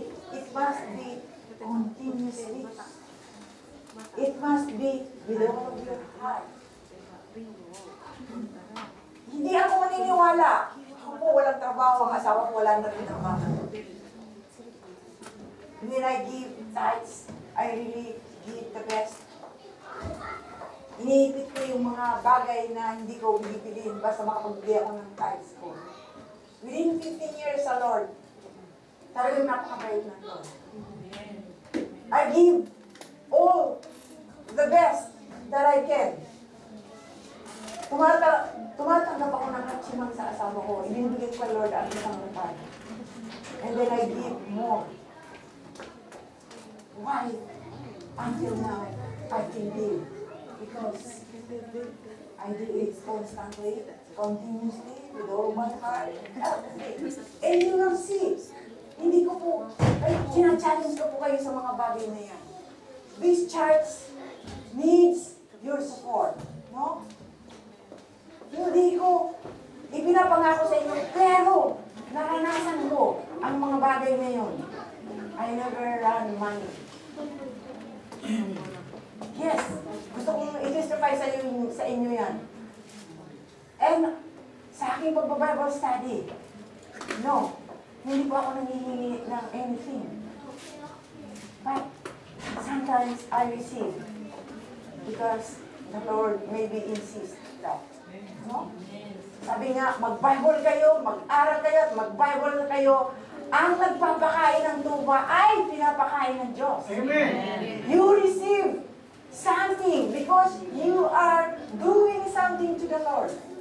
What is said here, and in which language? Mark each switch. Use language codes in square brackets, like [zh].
[en] It must be continuously. It must be with all of your heart. [tl] Hindi ako maniniwala. Ako po walang trabaho, ang asawa ko wala na rin trabaho. [en] When I give tithes, I really give the best. [tl] Iniipit ko yung mga bagay na hindi ko bibiliin basta makapagbigay ako ng tithes ko. [en] Within 15 years [tl] sa Lord, talagang napakabait ng Lord. [en] I give all the best that I can. [tl] Tumatanggap ako ng katsimang sa asawa ko. Ibinibigay ko kay Lord ang isang rupad. [en] And then I give more. Why? Until now, I can give. Because I do it constantly, continuously, with all my heart. And you will see, [tl] hindi ko po, sinachallenge ko po kayo sa mga bagay na yan. [en] This church needs your support. No? [tl] Hindi ko ipinapangako sa inyo, pero naranasan ko ang mga bagay na yun. [en] I never run money. [tl] Yes, gusto kong i-testify sa inyo yan. And sa aking pagbabible study, no, hindi po ako nangihingi ng anything. [en] But sometimes I receive because the Lord maybe insists that. No? [tl] Sabi nga, mag-Bible kayo, mag-aral kayo, at mag-Bible kayo. Ang nagpapakain ng tuba ay pinapakain ng Diyos. [en] Amen. You receive something because you are doing something to the Lord.